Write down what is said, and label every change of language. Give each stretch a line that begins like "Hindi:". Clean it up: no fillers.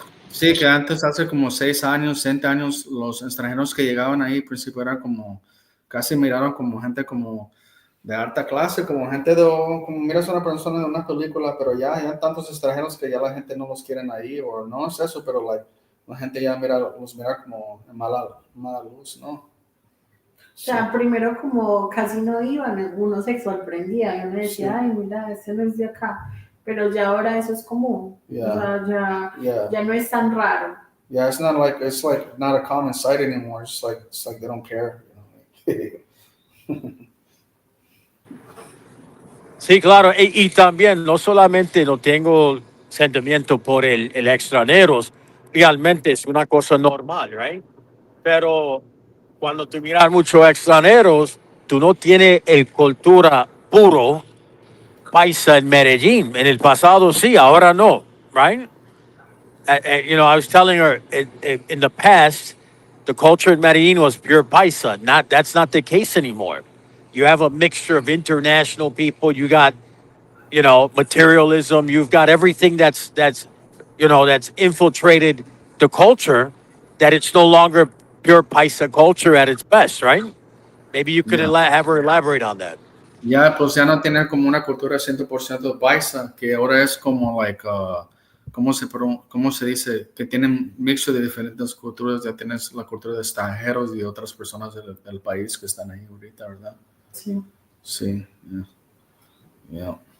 Spanish: Sí, que antes, hace como 6 años, 7 años, los extranjeros que llegaban ahí, al principio eran como, casi miraron como gente como de alta clase, como gente de, como miras a una persona de una película, pero ya tantos extranjeros que ya la gente no los quieren ahí, o no es eso, pero like, la gente ya los mira como en mala luz, ¿no? O sea, primero como casi no iban, uno se sorprendía y uno decía, Sí. ay, mira, ese no es de acá. Pero ya ahora eso es común.
English: Yeah.
Spanish: O sea,
English: Yeah.
Spanish: ya no es tan raro.
English: Yeah, it's like not a common sight anymore. It's like they don't care.
Spanish: Sí, claro. Y también no solamente no tengo sentimiento por el extranjeros, realmente es una cosa normal, right? Pero cuando tú miras muchos extranjeros, tú no tienes el cultura puro paisa en Medellín. En el pasado sí, ahora no, right?
English: I was telling her in the past, the culture in Medellin was pure paisa. That's not the case anymore. You have a mixture of international people. You got materialism. You've got everything that's infiltrated the culture. That it's no longer pure paisa culture at its best, right? Maybe you could Yeah. have her elaborate on that.
Spanish: Ya, pues ya no tienen como una cultura 100% paisa, que ahora es como, like, ¿cómo se dice? Que tienen mixto de diferentes culturas, ya tienes la cultura de extranjeros y otras personas del país que están ahí ahorita, ¿verdad? Sí. Sí, ya.